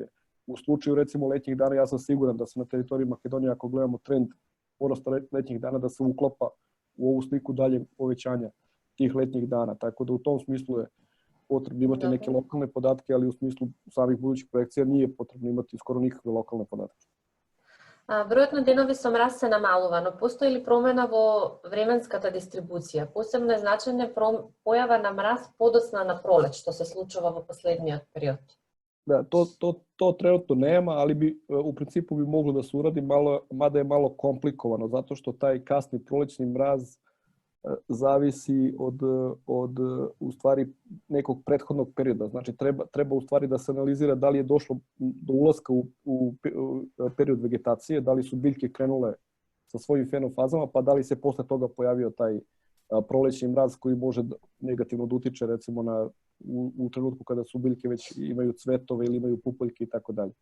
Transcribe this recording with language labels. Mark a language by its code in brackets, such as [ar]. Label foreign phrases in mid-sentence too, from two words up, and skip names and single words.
[sr] U slučaju recimo letnjih dana ja sam siguran da se na teritoriji Makedonije, ako gledamo trend porasta letnjih dana, da se uklapa u ovu sliku dalje povećanja tih letnjih dana. Tako da u tom smislu je potrebno imati neke lokalne podatke, ali u smislu samih budućih projekcija nije potrebno imati skoro nikakve lokalne podatke. [mk] Бројот на денови со мраз се намалува, но постои ли промена во временската дистрибуција? Посебно е значајна појава на мраз подоцна на пролет, што се случува во последниот период. [sr] Da, to trenutno nema, ali u principu bi moglo da se uradi, mada je malo komplikovano, zato što taj kasni prolećni mraz zavisi od u stvari nekog prethodnog perioda. Znači treba u stvari da se analizira da li je došlo do ulaska u period vegetacije, da li su biljke krenule sa svojim fenofazama, pa da li se posle toga pojavio taj prolećni mraz koji može negativno da utiče recimo u trenutku kada su biljke već imaju cvetove ili imaju pupoljke i tako dalje.